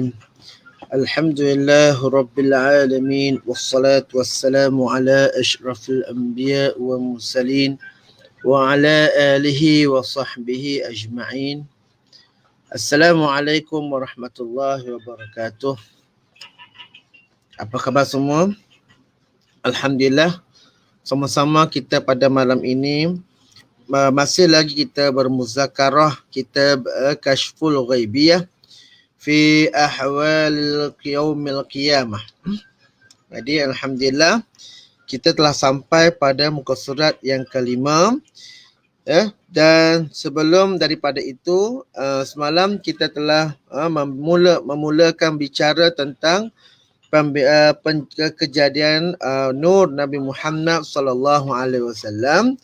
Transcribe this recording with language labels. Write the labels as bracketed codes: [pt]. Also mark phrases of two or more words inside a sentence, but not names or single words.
[ar] الحمد لله رب العالمين والصلاة والسلام على أشرف الأنبياء والمرسلين وعلى آله وصحبه أجمعين. السلام عليكم ورحمة الله وبركاته. [ms] Apa khabar semua? Alhamdulillah, sama-sama kita pada malam ini masih lagi kita bermuzakarah kitab Kashful Ghaibiyah fi ahwal yaumil qiyamah. Jadi alhamdulillah kita telah sampai pada muka surat yang kelima. Dan sebelum daripada itu, semalam kita telah memulakan bicara tentang kejadian Nur Nabi Muhammad [ar] صلى الله عليه وسلم.